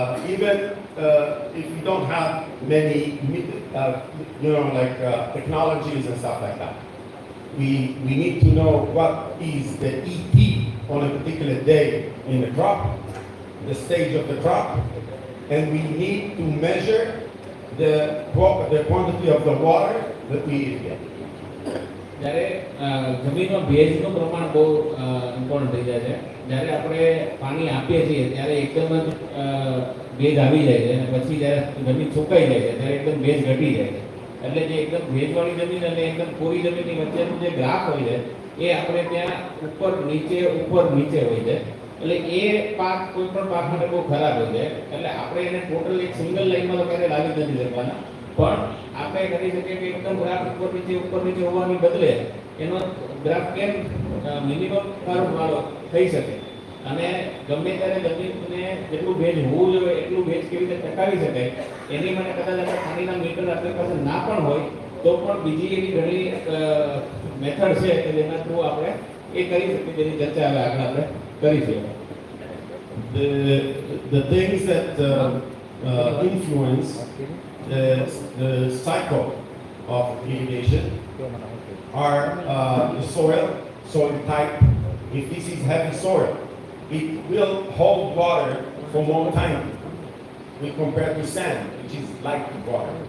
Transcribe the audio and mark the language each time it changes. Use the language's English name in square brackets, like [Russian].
[English] Even if you don't have many, technologies and stuff like that. We need to know what is the ET on a particular day in the crop, the stage of the crop, and we need to measure the quantity of the water that we irrigate. [Gujarati] જ્યારે જમીનમાં ભેજનું પ્રમાણ બહુ important થઈ જાય છે. જ્યારે આપણે પાણી આપીએ છીએ ત્યારે એકદમ જ ભેજ આવી જાય છે અને પછી જ્યારે જમીન સુકાઈ જાય છે ત્યારે એકદમ ભેજ ઘટી જાય છે. એટલે જે એકદમ ભેજવાળી જમીન અને એકદમ કોરી જમીનની વચ્ચેનું જે ગ્રાફ હોય છે એ આપણે ત્યાં ઉપર નીચે હોય છે. એટલે એ પાક કોઈ પણ પાક માટે બહુ ખરાબ હોય છે. એટલે આપણે એને ટોટલ એક સિંગલ લાઈનમાં તો ક્યારેય લાવી નથી શકવાના, પણ આપણે કરી શકીએ કે એકદમ ગ્રાફ ઉપર નીચે હોવાની બદલે એનો ગ્રાફ કેમ મિનિમમ કર્વ વાળો થઈ શકે અને ગમે ત્યારે જમીનને જેટલું ભેજ હોવું જોઈએ એટલું ભેજ કેવી રીતે ટકાવી શકાય એની માટે કદાચ આપણે પાણીના મીટર આપણી પાસે ના પણ હોય તો પણ બીજી એવી ઘણી મેથડ છે કે જેના થ્રુ આપણે એ કરી શકીએ, જેની ચર્ચા હવે આગળ આપણે કરીશું. [English] The things that influence the cycle of irrigation are the soil type. If this is heavy soil, it will hold water for more time compared to sand, which is light water.